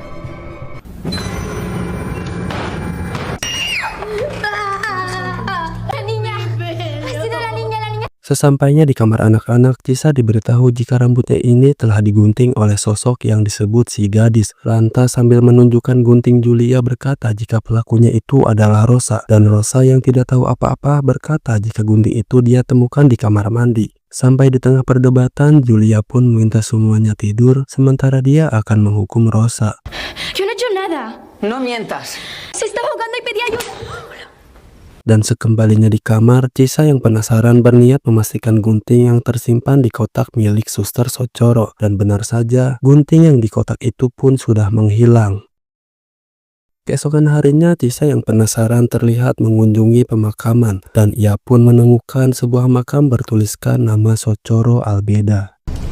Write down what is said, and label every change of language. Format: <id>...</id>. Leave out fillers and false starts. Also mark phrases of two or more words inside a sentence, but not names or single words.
<id>Sesampainya di kamar anak-anak, Cisa diberitahu jika rambutnya ini telah digunting oleh sosok yang disebut si gadis. Lantas sambil menunjukkan gunting, Julia berkata jika pelakunya itu adalah Rosa. Dan Rosa yang tidak tahu apa-apa berkata jika gunting itu dia temukan di kamar mandi. Sampai di tengah perdebatan, Julia pun meminta semuanya tidur, sementara dia akan menghukum Rosa.</id> <es>Yo no he hecho nada. No mientas. Se estaba ahogando y pedía ayuda.</es> <id>Dan sekembalinya di kamar, Cisa yang penasaran berniat memastikan gunting yang tersimpan di kotak milik suster Socoro. Dan benar saja, gunting yang di kotak itu pun sudah menghilang. Keesokan harinya, Cisa yang penasaran terlihat mengunjungi pemakaman, dan ia pun menemukan sebuah makam bertuliskan nama Socorro Albeda.</id>